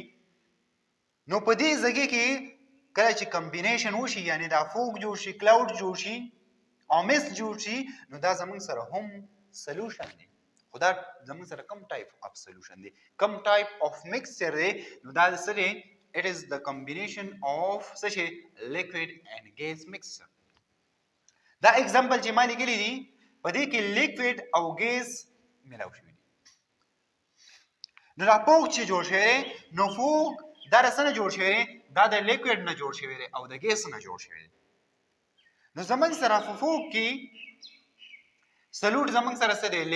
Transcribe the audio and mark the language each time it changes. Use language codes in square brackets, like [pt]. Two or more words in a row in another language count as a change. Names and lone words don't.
[ps] نو په دې ځای کې کله چې کمبینیشن وشي یعنی دا فوګ جوړ شي کلاود جوړ شي او میسټ جوړ شي نو دا زمونږ سره هم سولوشن دی خو دا زمونږ سره کم [en] type of solution [ps] دی کم [en] type of mixture [ps] دی نو دا سره [en] it is the combination of such a liquid and gas mixture [ps] دا اگزامپل چې ما لیکلی دي په دې کې لیکوډ او ګیس ملاو شوي دي. نو دا پوک چې جوړ شوی دی نو پوک دا د څه نه جوړ شوی دی؟ دا د لیکوډ نه جوړ شوی دی او د ګیس نه جوړ شوی دی. نو زمونږ سره په پوک کې سلوټ زمونږ سره څه دی؟